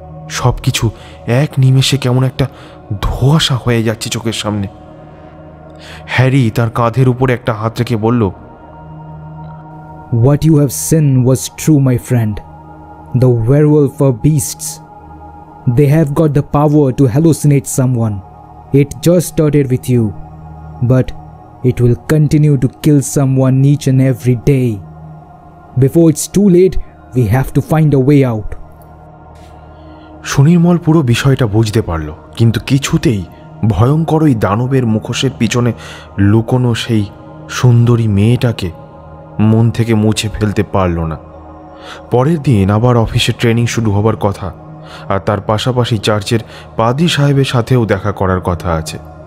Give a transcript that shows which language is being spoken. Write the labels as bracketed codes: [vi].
[bn] সবকিছু এক নিমেষে কেমন একটা ধোঁয়াশা হয়ে যাচ্ছে চোখের সামনে। হ্যারি তার কাঁধের উপরে একটা হাত রেখে বলল, [en] What you have seen was true, my friend. The werewolf are beasts. They have got the power to hallucinate someone. It just started with you, but it will continue to kill someone each and every day. Before it's too late, we have to find a way out. [bn] Sunirmal পুরো বিষয়টা বুঝতে পারল, কিন্তু কিছুতেই ভয়ঙ্কর ওই দানবের মুখোশের পিছনে লুকোনো সেই সুন্দরী মেয়েটাকে মন থেকে মুছে ফেলতে পারল না। পরের দিন আবার অফিসে ট্রেনিং শুরু হবার কথা, আর তার পাশাপাশি চার্চের পাদ্রী সাহেবের সাথেও দেখা করার কথা আছে।